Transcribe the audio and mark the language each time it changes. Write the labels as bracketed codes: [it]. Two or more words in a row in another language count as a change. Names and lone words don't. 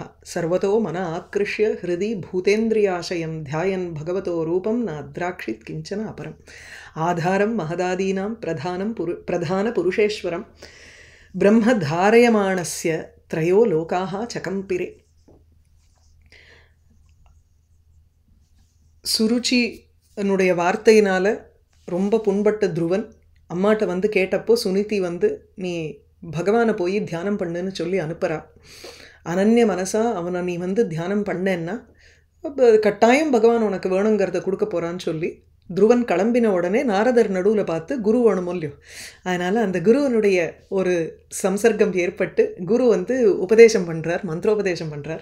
[sa] सर्वतो मन आकृष्य हृदि भूतेन्द्रियाशयं ध्यायन् भगवतो रूपं नाद्राक्षित् किञ्चन अपरम्। आधारं महदादीनां प्रधानपुरुषेश्वरं ब्रह्म धारयमाणस्य त्रयो लोकाः चकम्पिरे। [ta] சுருச்சி என்னுடைய வார்த்தையினால ரொம்ப புண்பட்ட துருவன் அம்மாட்ட வந்து கேட்டப்போ சுனிதி வந்து நீ பகவானை போய் தியானம் பண்ணுன்னு சொல்லி அனுப்புகிறா. [sa] अनन्य मनसा [ta] அவனை நீ வந்து தியானம் பண்ணேன்னா கட்டாயம் பகவான் உனக்கு வேணுங்கிறத கொடுக்க போகிறான்னு சொல்லி துருவன் கிளம்பின உடனே நாரதர் நடுவில் பார்த்து குரு வேணுமோ இல்லையோ, அதனால் அந்த குருவனுடைய ஒரு சம்சர்க்கம் ஏற்பட்டு குரு வந்து உபதேசம் பண்ணுறார், மந்திரோபதேசம் பண்ணுறார்.